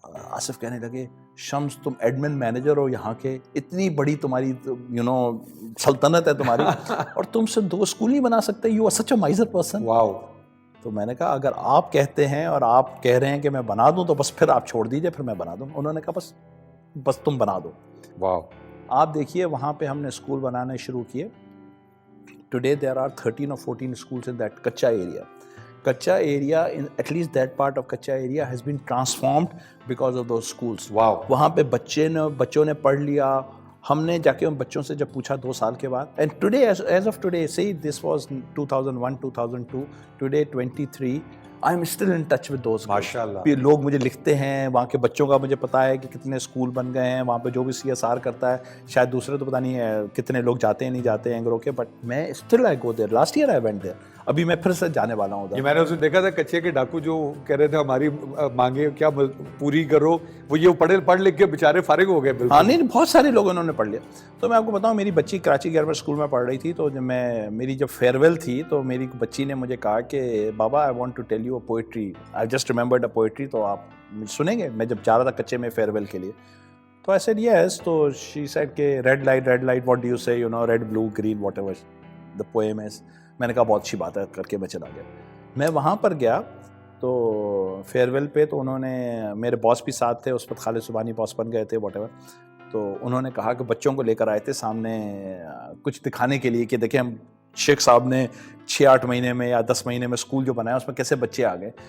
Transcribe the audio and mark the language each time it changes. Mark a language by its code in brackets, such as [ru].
[ur] آصف کہنے لگے شمس تم ایڈمن مینیجر ہو یہاں کے, اتنی بڑی تمہاری سلطنت ہے تمہاری, اور تم سے 2 اسکول نہیں بنا سکتے, [en] You are such a miser person. [ur] واو. تو میں نے کہا اگر آپ کہتے ہیں اور آپ کہہ رہے ہیں کہ میں بنا دوں تو بس پھر آپ چھوڑ دیجئے, پھر میں بنا دوں. انہوں نے کہا بس تم بنا دو. واو. آپ دیکھیے وہاں پہ ہم نے اسکول بنانے شروع کیے. [en] Today there are 13 or 14 schools in that Kacha area. Kacha area, at least that part of Kacha area has been transformed because of those schools. [ur] Wow. وہاں پہ بچوں نے پڑھ لیا. ہم نے جا کے ان بچوں سے جب پوچھا 2 سال کے بعد, [en] and today as of today, say this was 2001 2002, today 23, I am still in touch with those. [ur] ماشاءاللہ. لوگ مجھے لکھتے ہیں, وہاں کے بچوں کا مجھے پتا ہے کہ کتنے اسکول بن گئے ہیں وہاں پہ, جو بھی CSR کرتا ہے. شاید دوسرے تو پتہ نہیں ہے کتنے لوگ جاتے ہیں نہیں جاتے ہیں اینگرو کے, بٹ میں [en] Still I go there. Last year I went there, [ur] ابھی میں پھر سے جانے والا ہوں. یہ میں نے اسے دیکھا تھا کچے کے ڈاکو جو کہہ رہے تھے ہماری مانگے کیا پوری کرو, وہ یہ پڑھ لکھ کے بیچارے فارغ ہو گئے. ہاں نہیں, بہت سارے لوگ انہوں نے پڑھ لیا. تو میں آپ کو بتاؤں, میری بچی کراچی گورنمنٹ اسکول میں پڑھ رہی تھی, تو میری جب فیئر ویل تھی تو میری بچی نے مجھے کہا کہ بابا [en] I want to tell you a poetry, [ur] I just remembered a poetry, تو آپ سنیں گے. میں جب جا رہا تھا کچے میں فیئر ویل کے لیے, تو [en] I said yes. تو she said کہ red light what do you say, red blue green whatever the poem is. [ur] میں نے کہا بہت اچھی بات ہے کر کے میں چلا گیا. میں وہاں پر گیا تو فیئر ویل پہ, تو انہوں نے, میرے باس بھی ساتھ تھے اس وقت, خالد سبحانی باس بن گئے تھے [en] Whatever. [ur] تو انہوں نے کہا کہ بچوں کو لے کر آئے تھے سامنے کچھ دکھانے کے لیے کہ دیکھیں ہم شیخ صاحب نے 6-8 مہینے میں یا 10 مہینے میں اسکول جو بنایا اس میں کیسے بچے آ گئے.